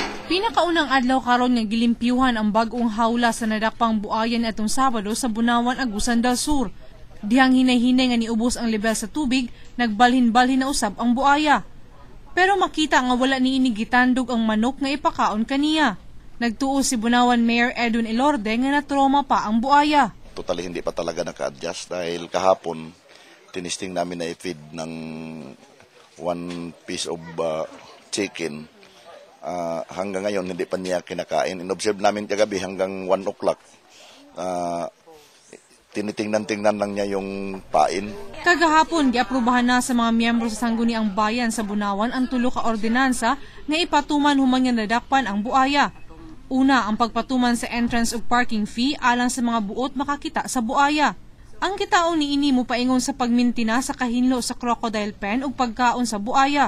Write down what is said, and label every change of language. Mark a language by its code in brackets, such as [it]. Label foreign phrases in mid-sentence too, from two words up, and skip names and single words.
[ceb] Pinakaunang adlaw karon nga gilimpyuhan ang bag-ong hawla sa nadakpang buayan atong Sabado sa Bunawan, Agusan del Sur. Dihang hinay-hinay nga niubos ang level sa tubig, nagbalhin-balhin na usab ang buaya. Pero makita nga wala ni inigitandog ang manok nga ipakaon kaniya. Nagtuo si Bunawan Mayor Edwin Elorde nga natroma pa ang buaya. [tl] Totally hindi pa talaga naka-adjust dahil kahapon tinisting namin na i-feed ng [en] one piece of chicken. [tl] Hanggang ngayon hindi pa niya kinakain. In-observe namin kagabi hanggang 1 o'clock. Tinitingnan-tingnan lang niya yung pain. [ceb] Kagahapon, giaprubahan na sa mga miyembro sa Sangguniang Bayan sa Bunawan ang 3 ka ordinansa na ipatuman humang nga nadakpan ang buaya. Una, ang pagpatuman sa entrance ug parking fee alang sa mga buot makakita sa buaya. Ang kitaon niini mo paingon sa pagmintina sa kahinlo sa [en] crocodile pen [ceb] ug pagkaon sa buaya.